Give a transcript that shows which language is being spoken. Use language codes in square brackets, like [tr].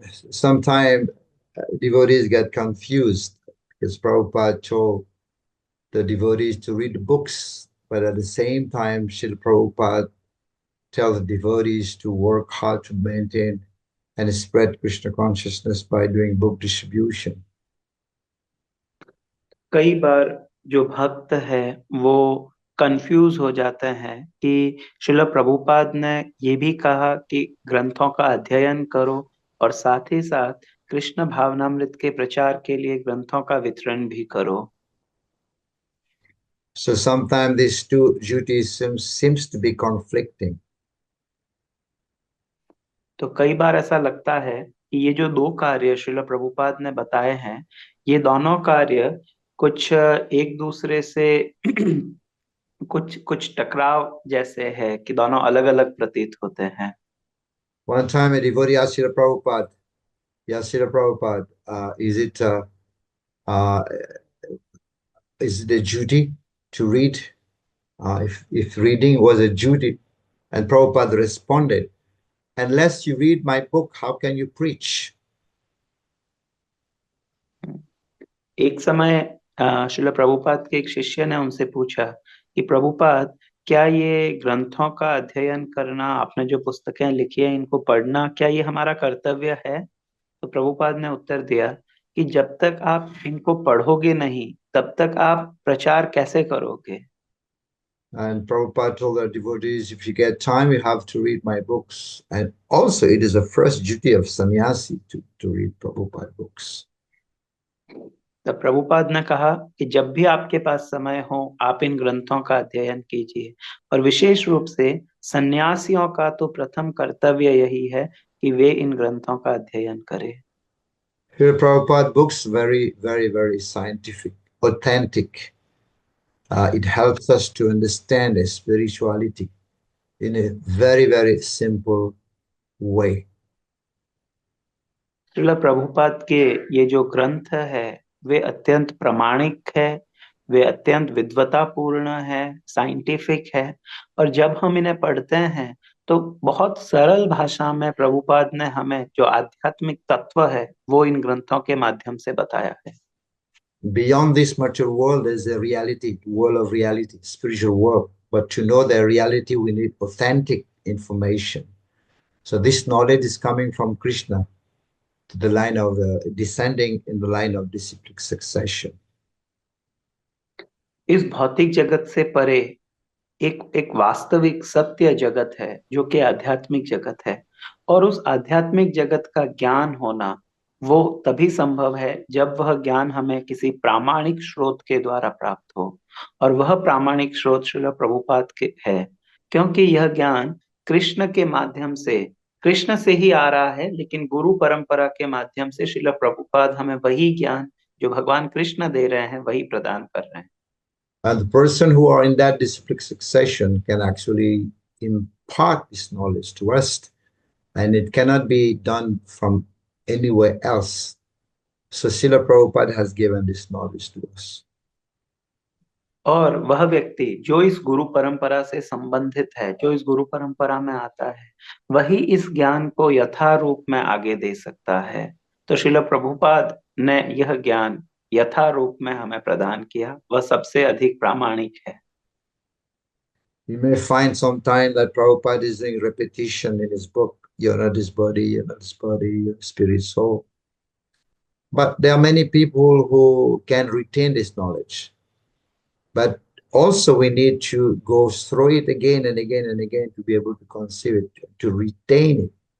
[en] Sometimes devotees get confused because Prabhupada told the devotees to read books, but at the same time, Srila Prabhupada tells the devotees to work hard to maintain and spread Krishna consciousness by doing book distribution. [hi] कई बार जो भक्त है वो confuse हो जाते हैं कि श्रील प्रभुपाद ने ये भी कहा कि ग्रंथों का अध्ययन करो और साथ ही साथ कृष्ण भावनामृत के प्रचार के लिए ग्रंथों का वितरण भी करो। [en] So sometimes these two duties seems to be conflicting. [hi] तो कई बार ऐसा लगता है कि ये जो दो कार्य श्रील प्रभुपाद ने बताए हैं, ये दोनों कार्य कुछ एक दूसरे से कुछ टकराव जैसे है कि दोनों अलग-अलग प्रतीत होते हैं। [en] One time a devotee asked Srila Prabhupada, yes, Srila Prabhupada, is it a duty to read? If reading was a duty, and Prabhupada responded, unless you read my book, how can you preach? [hi] एक समय श्रील प्रभुपाद के एक शिष्य ने उनसे पूछा कि प्रभुपाद, क्या ये ग्रंथों का अध्ययन करना, आपने जो पुस्तकें लिखी है इनको पढ़ना, क्या ये हमारा कर्तव्य है? तो प्रभुपाद ने उत्तर दिया कि जब तक आप इनको पढ़ोगे नहीं तब तक आप प्रचार कैसे करोगे। [en] And Prabhupada told our devotees, if you get time, you have to read my books. And also, it is the first duty of sannyasi to read Prabhupada books. [hi] तो प्रभुपाद ने कहा कि जब भी आपके पास समय हो आप इन ग्रंथों का अध्ययन कीजिए, और विशेष रूप से सन्यासियों का तो प्रथम कर्तव्य यही है कि वे इन ग्रंथों का अध्ययन करें। [en] Here, Prabhupada books very, very, very scientific, authentic. It helps us to understand spirituality in a very, very simple way. [hi] Srila Prabhupada के ये जो ग्रंथ है वे अत्यंत प्रामाणिक है, वे अत्यंत विद्वतापूर्ण है, साइंटिफिक है, और जब हम इन्हें पढ़ते हैं तो बहुत सरल भाषा में प्रभुपाद ने हमें जो आध्यात्मिक तत्व है वो इन ग्रंथों के माध्यम से बताया है। [en] Beyond this material world, there's a reality, world of reality, spiritual world. But to know the reality, we need authentic information. So this knowledge is coming from Krishna to the line of descending in the line of disciplic succession. [hi] इस भौतिक जगत से परे एक वास्तविक सत्य जगत है जो कि आध्यात्मिक जगत है, और उस आध्यात्मिक जगत का ज्ञान होना वो तभी संभव है जब वह ज्ञान हमें किसी प्रामाणिक स्रोत के द्वारा प्राप्त हो, और वह प्रामाणिक स्रोत श्रील प्रभुपाद के है, क्योंकि यह ज्ञान कृष्ण के माध्यम से, कृष्ण से ही आ रहा है, लेकिन गुरु परंपरा के माध्यम से श्रील प्रभुपाद हमें वही ज्ञान जो भगवान कृष्ण दे रहे हैं वही प्रदान कर रहे हैं। [en] And the person who are in that disciplic succession can actually impart this knowledge to us, and it cannot be done from anywhere else. So Srila Prabhupada has given this knowledge to us. [hi] और वह व्यक्ति जो इस गुरु परंपरा से संबंधित है, जो इस गुरु परंपरा में आता है, वही इस ज्ञान को यथारूप में आगे दे सकता है। तो श्रील प्रभुपाद ने यह ज्ञान यथारूप में हमें प्रदान किया, वह सबसे अधिक प्रामाणिक है। [en] You may find sometime that Prabhupada is doing repetition in his book, you're not this body, you're not this body, you're spirit, soul. But there are many people who can retain this knowledge. But also we need to go through it again and again and again to be able to conceive it, to retain it.